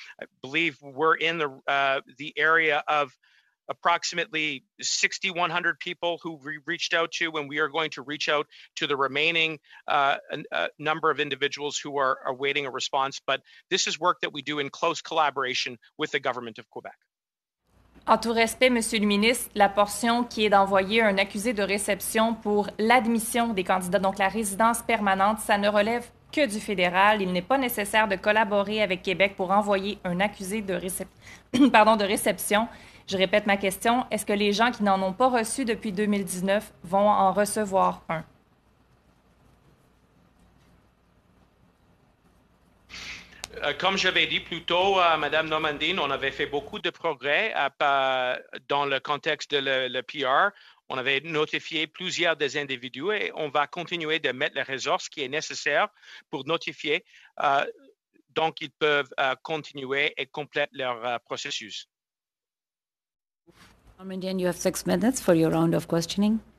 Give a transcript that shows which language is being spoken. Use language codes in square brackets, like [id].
[en] I believe we're in the area of approximately 6,100 people who we reached out to, and we are going to reach out to the remaining number of individuals who are awaiting a response. But this is work that we do in close collaboration with the government of Quebec. [fr] En tout respect, Monsieur le ministre, la portion qui est d'envoyer un accusé de réception pour l'admission des candidats, donc la résidence permanente, ça ne relève que du fédéral. Il n'est pas nécessaire de collaborer avec Québec pour envoyer un accusé de réception. Je répète ma question. Est-ce que les gens qui n'en ont pas reçu depuis 2019 vont en recevoir un? Comme j'avais dit plus tôt, Madame Normandin, on avait fait beaucoup de progrès dans le contexte de le PR. On avait notifié plusieurs des individus et on va continuer de mettre les ressources qui est nécessaire pour notifier. Donc, ils peuvent continuer et compléter leur processus. [en] Normandin, you have 6 minutes for your round of questioning.